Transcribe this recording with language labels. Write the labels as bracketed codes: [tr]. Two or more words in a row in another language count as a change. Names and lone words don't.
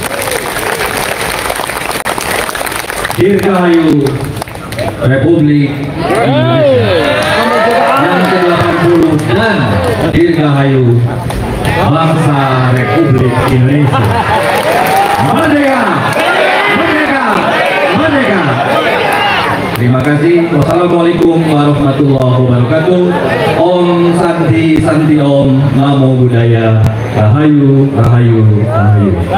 [id] Dirgahayu Republik Indonesia yang ke-80 dan dirgahayu bangsa Republik Indonesia. Merdeka! Merdeka! Merdeka! Terima kasih. [ar] والسلام عليكم ورحمة الله وبركاته. [sa] ॐ शान्ति शान्ति ॐ. [pi] Namo Buddhaya. [jv] Rahayu Rahayu Rahayu.